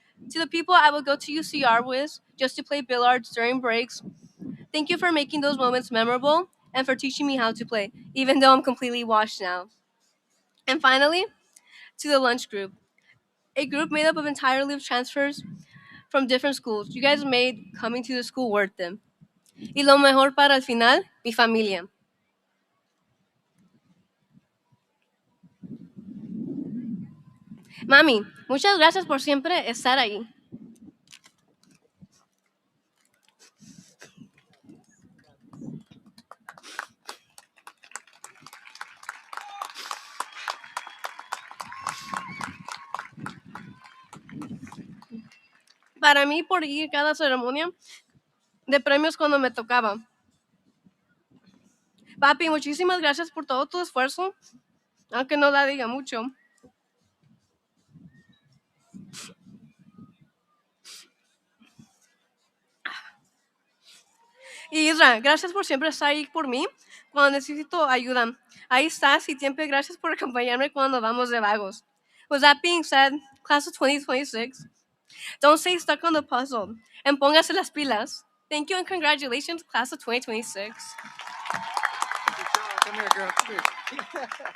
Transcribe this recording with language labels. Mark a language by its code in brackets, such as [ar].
[en] To the people I would go to UCR with just to play billiards during breaks, thank you for making those moments memorable and for teaching me how to play, even though I'm completely washed now. And finally, to the lunch group, a group made up of entirely of transfers from different schools. You guys made coming to the school worth it. [es] Y lo mejor para el final, mi familia. Mami, muchas gracias por siempre estar ahí. Para mí, por ir cada ceremonia de premios cuando me tocaba. Papi, muchísimas gracias por todo tu esfuerzo, aunque no la diga mucho. Y Isra, gracias por siempre estar ahí por mí cuando necesito ayuda. Ahí estás y siempre gracias por acompañarme cuando vamos de vagos. [en] With that being said, class of 2026, don't stay stuck on the puzzle and [es] póngase las pilas. [en] Thank you and congratulations, class of 2026. Come here, girl. Come here.